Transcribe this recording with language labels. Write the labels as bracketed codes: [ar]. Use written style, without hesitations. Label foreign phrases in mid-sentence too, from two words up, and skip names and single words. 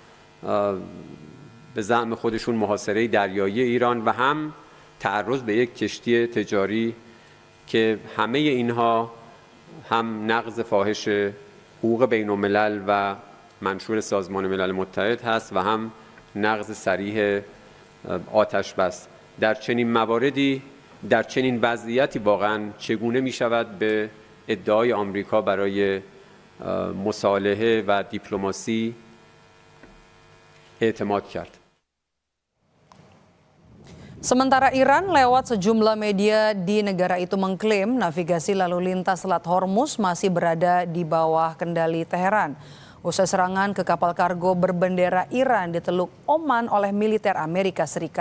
[fa] به زعم خودشون محاصره دریایی ایران و هم تعرض به یک کشتی تجاری که همه اینها هم نقض فاحش حقوق بین الملل و منشور سازمان ملل متحد هست و هم نقض صریح آتشبس. در چنین مواردی در چنین وضعیتی واقعا چگونه می شود به ادعای آمریکا برای مصالحه و دیپلماسی اعتماد کرد؟ [id] Sementara Iran lewat sejumlah media di negara itu mengklaim navigasi lalu lintas Selat Hormuz masih berada di bawah kendali Teheran. Usai serangan ke kapal kargo berbendera Iran di Teluk Oman oleh militer Amerika Serikat.